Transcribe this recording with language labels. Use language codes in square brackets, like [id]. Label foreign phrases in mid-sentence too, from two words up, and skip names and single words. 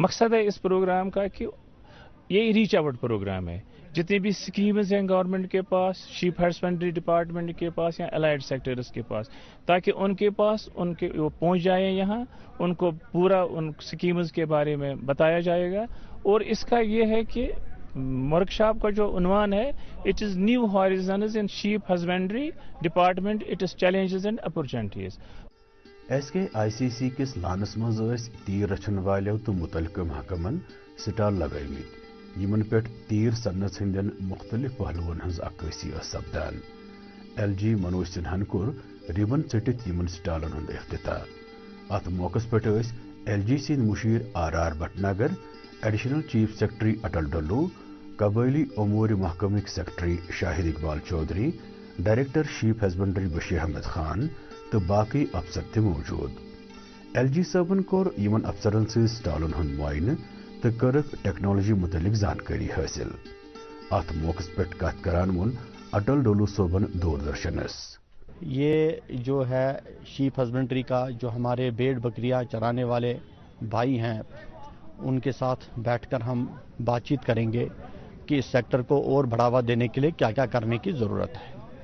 [hi] मकसद है इस प्रोग्राम का कि ये [en] reach out program [hi] है जितनी भी स्कीम्स हैं गवर्नमेंट के पास, [en] sheep husbandry department [hi] के पास या [en] allied sectors [hi] के पास, ताकि उनके पास वो पहुंच जाए यहाँ, उनको पूरा उन स्कीम्स के बारे में बताया जाएगा। और इसका ये है कि वर्कशॉप का जो उन्वान है, [en] it is new horizons in sheep husbandry department, it is challenges and opportunities. [ks] SKICC किस लानस मज तीर रचन वालों तो मुतलक महकमन स्टाल लगामित यमन पे तीर सन्नत हंदन मुख्तलिफ पहलुओं हज अक्सी सपदान। LG मनोज सिन्हान कोर रिबन चटित यमन स्टालन हंद इफ्तिताह। अत मौकस पे LG सिंध मुशीर RR भटनागर, [en] additional chief secretary [ks] अटल डल्लू, कबैली अमूर महकमिक सेक्रेटरी शाहिद इकबाल चौधरी, [en] director sheep husbandry [ks] बशीर अहमद खान तो बाकी अफसर थे मौजूद। LG सबन कोर यमन अफसरन से स्टालन हंद मुआयन तो करक टेक्नोलॉजी मुतलिक जानकारी हासिल। अत मौकस पे कत करान मुन अटल डोलू सोबन दूरदर्शनस। [hi] ये जो है [en] sheep husbandry [hi] का जो हमारे भेड़ बकरियां चराने वाले भाई हैं, उनके साथ बैठकर हम बातचीत करेंगे कि इस सेक्टर को और बढ़ावा देने के लिए क्या क्या करने की ज़रूरत है।